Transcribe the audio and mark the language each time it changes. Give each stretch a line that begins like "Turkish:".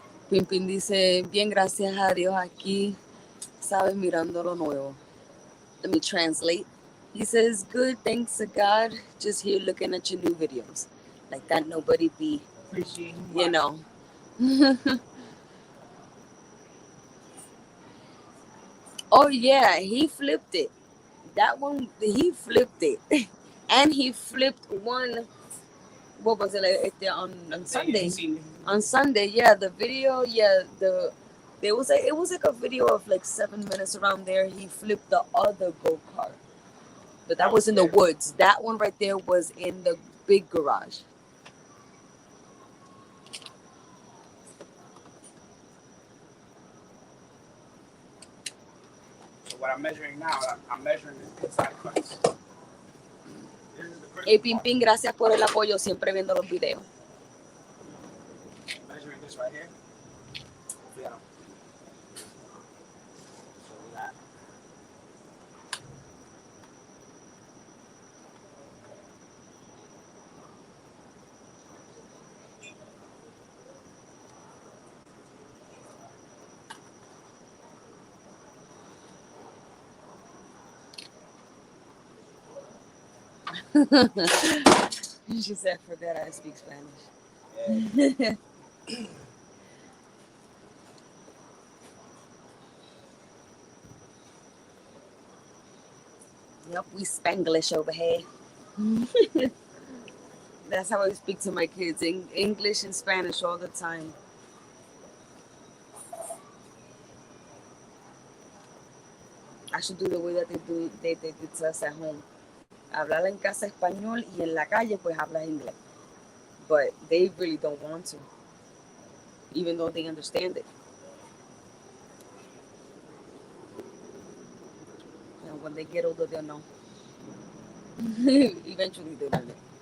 Spanish: Pimpin dice, bien, gracias a Dios aquí, sabes, mirando lo nuevo.
English: Let me translate. He says, good, thanks to God, just here looking at your new videos. Like that nobody be, you know. Oh yeah, he flipped it. That one, he flipped it. And he flipped one, what was it, like, on Sunday? On Sunday, yeah, the video, yeah, it was like a video of like 7 minutes around there. He flipped the other go-kart. But that was in the woods. That one right there was in the big garage. So what I'm measuring now, I'm measuring the inside cuts.
Spanish: Hey, Pimpín, gracias por el apoyo, siempre viendo los videos.
English: Measuring this right here. Yeah. So that. She said, forget I speak Spanish. Yeah. Yep, we Spanglish over here. That's how I speak to my kids, in English and Spanish all the time. I should do the way that they did to us at home.
Spanish: Hablar en casa español y en la calle pues habla inglés.
English: But they really don't want to, even though they understand it. And when they get older, they'll know. Eventually, they learn it.